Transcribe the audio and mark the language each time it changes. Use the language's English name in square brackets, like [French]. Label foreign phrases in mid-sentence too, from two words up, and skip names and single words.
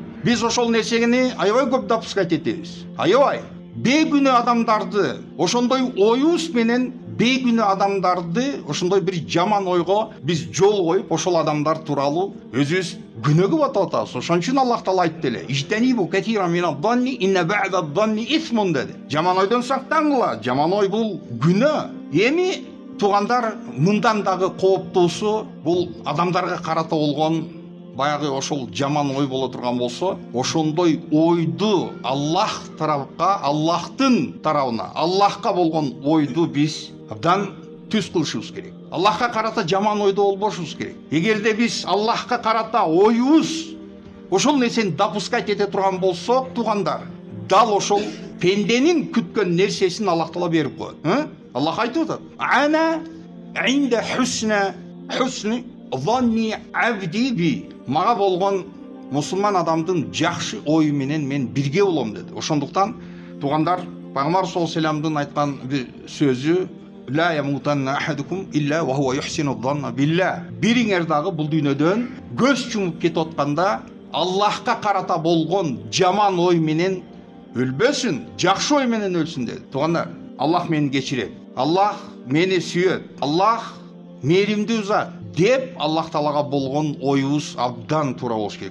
[Kyrgyz] Биз ошол нерсени аябай көп допускать этебиз. Аябай бейгүнөө адамдарды ошондой оюбуз менен бейгүнөө адамдарды ошондой бир жаман ойго биз жол коюп, ошол адамдар тууралуу өзүбүз күнөөгө батып атабыз. Ошон үчүн Аллах Таала айтты эле: [Arabic] "اجتنبوا كثيرا من الظن إن بعض الظن إثم" [Kyrgyz] деди. Жаман ойдон сактангыла. Жаман ой бул күнөө. Эми туугандар, мындан дагы кооптуусу бул адамдарга карата болгон баягы ошол жаман ой боло турган болсо, ошондой ойду Аллах тарапка, Аллахтын тарабына, Аллахка болгон ойду биз абдан түз кылышыбыз керек. Аллахка карата жаман ойдо болбошубуз керек. Эгерде биз Аллахка карата оюбуз ошол нерсени допускать эте турган болсок, туугандар, дал ошол пенденин күткөн нерсесин Аллах Таала берип коет. Аллах айтып атат: [Arabic] "أنا عند حسن ظن عبدي بي". [Kyrgyz] Мага болгон мусулман адамдын жакшы ою менен мен бирге болом деди. Ошондуктан туугандар, Пайгамбар [Arabic] صلى الله عليه وسلم [Kyrgyz] айткан бир сөзү: [Arabic] "لا يموتن أحدكم إلا وهو يحسن الظن بالله". [Kyrgyz] Бириңер дагы бул дүйнөдөн көз чумуп кетип атканда Аллахка карата болгон жаман ой менен өлбөсүн, жакшы ой менен өлсүн деди. Туугандар, Аллах мени кечирет, Аллах мени сүйөт, Аллах мээримдүү зат деп Аллах Таалага болгон оюбуз абдан туура болуш керек.